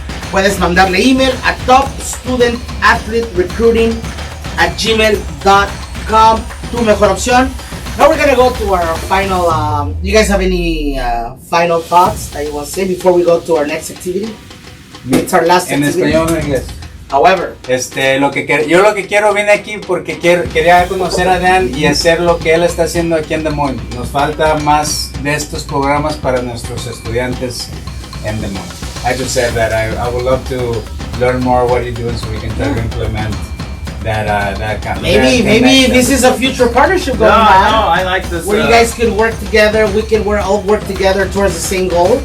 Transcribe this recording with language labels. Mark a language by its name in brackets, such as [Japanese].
[Spanish] Puedes mandarle email a topstudentathleterecruiting@gmail.com. Tu mejor opción. [English] Now we're gonna go to our final. You guys have any final thoughts that you want to say before we go to our next activity? It's our last [Spanish] ¿En [English] activity. [Spanish] español o en inglés? [English] However, [Spanish] yo lo que quiero, vine aquí porque quería conocer a Dan y hacer lo que él está haciendo aquí en Des Moines. Nos falta más de estos programas para nuestros estudiantes en Des Moines. [English] I just said that I would love to learn more what you're doing so we can try to implement that kind of maybe this is a future partnership going on. No, I like this. Where you guys could work together, we can all work together towards the same goal.